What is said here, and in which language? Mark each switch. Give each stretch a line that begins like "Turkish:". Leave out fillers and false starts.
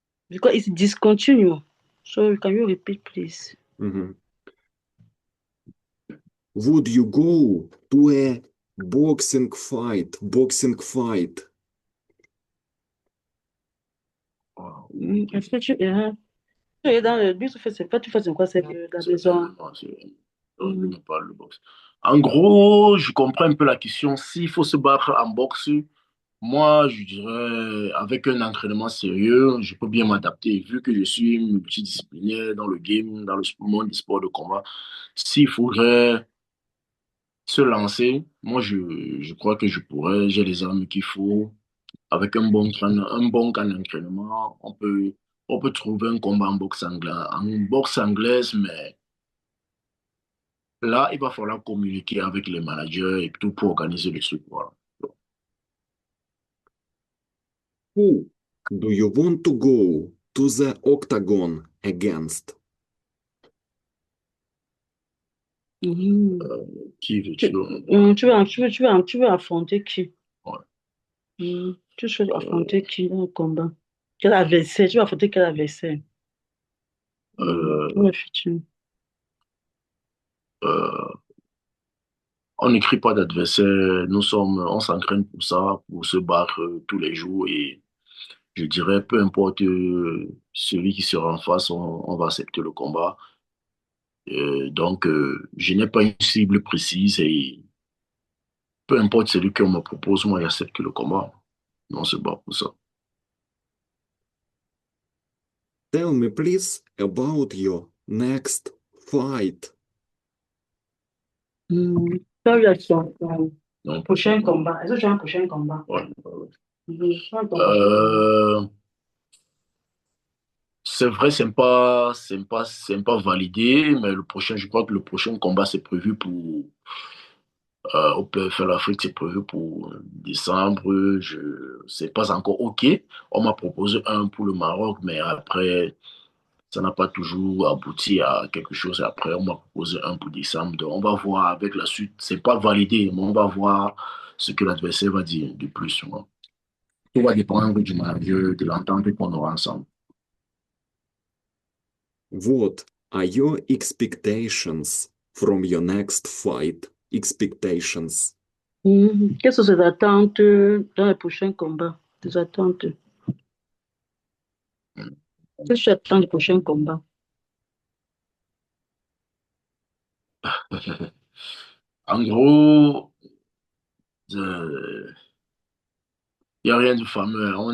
English: Because it's discontinuous. So can you repeat, please? Mhm. Would you go to a boxing fight? Boxing fight. Wow.
French: Est-ce que tu es dans le but, tu fais c'est quoi, c'est la maison? On parle de boxe. En gros, je comprends un peu la question. S'il faut se battre en boxe, moi, je dirais, avec un entraînement sérieux, je peux bien m'adapter. Vu que je suis multidisciplinaire dans le game, dans le monde des sports de combat, s'il faudrait se lancer, moi, je crois que je pourrais. J'ai les armes qu'il faut. Avec un bon camp d'entraînement, on peut trouver un combat en boxe anglaise, mais là, il va falloir communiquer avec les managers et tout pour organiser le truc. Voilà.
English: Who do you want to go to the octagon against? Mhm.
French: Qui Tu, veux-tu? tu veux affronter qui? Ouais. Tu souhaites Euh, affronter qui dans le combat? Quel adversaire? Tu veux affronter quel adversaire? Pour euh, le futur. euh, on n'écrit pas d'adversaire. On s'entraîne pour ça, pour se battre tous les jours. Et je dirais, peu importe celui qui sera en face, on va accepter le combat. Je n'ai pas une cible précise et peu importe celui qu'on me propose, moi, j'accepte le combat. On se bat pour ça.
English: Tell me please about your next fight.
French: Quel est ton Donc, prochain combat? Est-ce que tu as un prochain combat? ouais, ouais. Ton prochain combat. Euh, c'est vrai, c'est pas validé, mais le prochain, je crois que le prochain combat, c'est prévu pour, au PFL Afrique, c'est prévu pour décembre. Je sais pas encore OK. On m'a proposé un pour le Maroc, mais après, ça n'a pas toujours abouti à quelque chose. Après, on m'a proposé un pour décembre. Donc, on va voir avec la suite. C'est pas validé, mais on va voir ce que l'adversaire va dire de plus. Moi. Tout va dépendre du manager, de l'entente qu'on aura ensemble.
English: What are your expectations from your next fight? Expectations.
French: Quelles sont tes attentes dans le prochain combat? Tes attentes? Qu'est-ce que tu attends du prochain combat? En gros, il n'y a rien de fameux.